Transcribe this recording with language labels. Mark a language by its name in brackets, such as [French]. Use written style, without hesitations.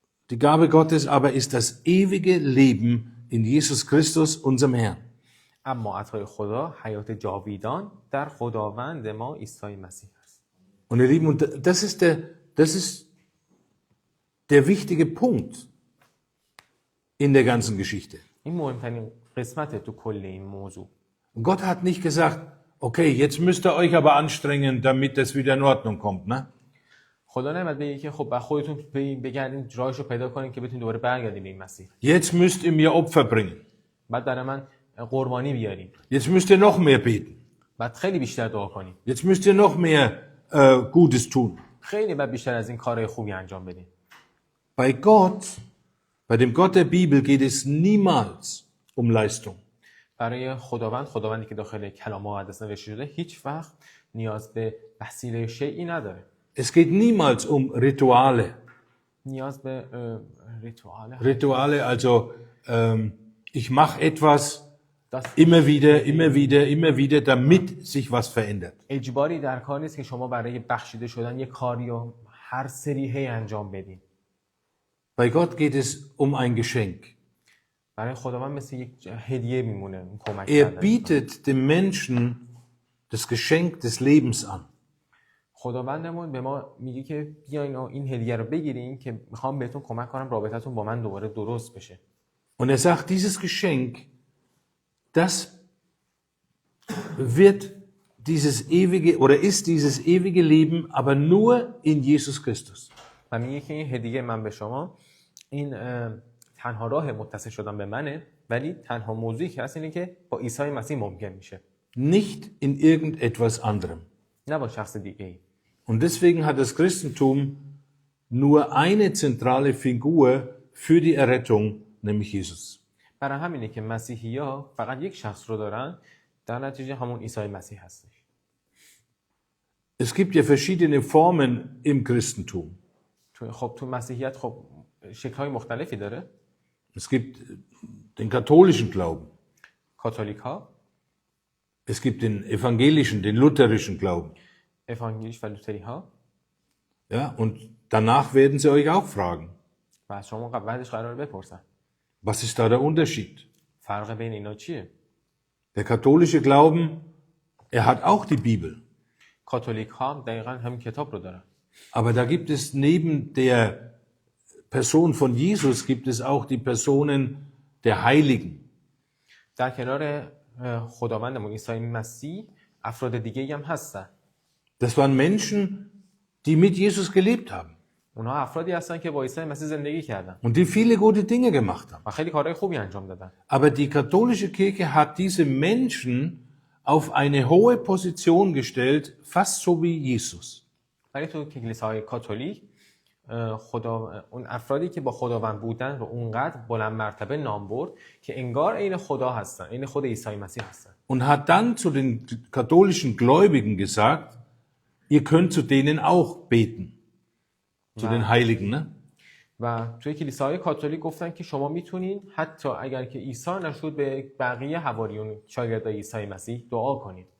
[German] Die Gabe Gottes aber ist das ewige Leben in Jesus Christus, unserem Herrn. [Persian] اما عطای خدا حیات جاویدان در خداوند ما عیسی مسیح است. [German] Und ihr Lieben, und das ist der wichtige Punkt in der ganzen Geschichte. [Persian] این مهمترین قسمت تو کل این موضوع. [German] Und Gott hat nicht gesagt, okay, jetzt müsst ihr euch aber anstrengen, damit das wieder in Ordnung kommt, ne? [Persian] خدا نمیاد بگه که خب خودتون بگردین راهشو پیدا کنین که بتونین دوباره برگردین به این مسیر. [German] Jetzt müsst ihr mir Opfer bringen. [Persian] بعد برای من قربانی بیارین. [German] Jetzt müsst ihr noch mehr beten. [Persian] بعد خیلی بیشتر دعا کنین. [German] Jetzt müsst ihr noch mehr Gutes tun. [Persian] خیلی باید بیشتر از این کارهای خوبی انجام بدیم. [German] Bei Gott, bei dem Gott der Bibel geht es niemals um Leistung. [Persian] برای خداوندی که داخل کلام مقدس نوشته شده هیچ وقت نیاز به وسیله شیئی نداره. [German] Es geht niemals um Rituale. [Persian] نیاز به ریتواله. [German] Rituale, also ich mache etwas Das immer wieder, damit sich was verändert. [Persian] اجباری در کار نیست که شما برای بخشیده شدن یک کاری رو هر سری هی انجام بدین. [German] Bei Gott geht es um ein Geschenk. [Persian] برای خداوند مثل یک هدیه میمونه کمک [German] Er [Persian] کردن. [German] bietet dem Menschen das Geschenk des Lebens an. [Persian] خداوندمون به ما میگه که بیاین و این هدیه رو بگیرین که میخوام بهتون کمک کنم رابطتون با من دوباره درست بشه. [German] Und er sagt, dieses Geschenk, das wird dieses ewige oder ist dieses ewige Leben, aber nur in Jesus Christus. [Persian] و میگه که این هدیه من به شما این تنها راه متصل شدن به منه، ولی تنها موضوعی که هست اینه که با عیسی مسیح ممکن میشه، [German] Nicht in irgendetwas anderem. [Persian] نه با شخص دیگه ای. [German] Und deswegen hat das Christentum nur eine zentrale Figur für die Errettung, nämlich Jesus. [Persian] برای همینه که مسیحی‌ها فقط یک شخص رو دارن، در نتیجه همون عیسی مسیح هستش. [German] Es gibt ja verschiedene Formen im Christentum. [Persian] تو مسیحیت خب شکل‌های مختلفی داره. [German] Es gibt den katholischen Glauben. [Persian] کاتولیک‌ها، [German] Es gibt den evangelischen, den lutherischen Glauben. [Persian] اvangeلیش و لوتری‌ها. [German] Ja, und danach werden sie euch auch fragen, [Persian] و از شما بعدش قرار بپرسن [German] was ist da der Unterschied? [Persian] فرق بین اینا چیه؟ [German] Der katholische Glauben, er hat auch die Bibel. [Persian] کاتولیک‌ها هم دقیقاً همین کتاب رو دارن. [German] Aber da gibt es neben der Person von Jesus, gibt es auch die Personen der Heiligen. [Persian] در کنار خداوندمون عیسی مسیح افراد دیگه‌ای هم هستن. [German] Das waren Menschen, die mit Jesus gelebt haben [Persian] اونها افرادی هستن که با عیسی مسیح زندگی کردن [German] und die viele gute Dinge gemacht haben. [Persian] و خیلی کارهای خوبی انجام دادن. [German] Aber die katholische Kirche hat diese Menschen auf eine hohe Position gestellt, fast so wie Jesus. [Persian] ولی تو کلیساهای کاتولیک اون افرادی که با خداوند بودن رو اونقدر بلند مرتبه نام برد که انگار عین خدا هستن، عین خود عیسی مسیح هستن. [German] Und hat dann zu den katholischen Gläubigen gesagt, ihr könnt zu denen auch beten. Zu den Heiligen, ne? [Persian] و توی کلیساهای کاتولیک گفتن که شما میتونین حتی اگر که عیسی نشد به بقیه حواریون شاگردای عیسی مسیح دعا کنید.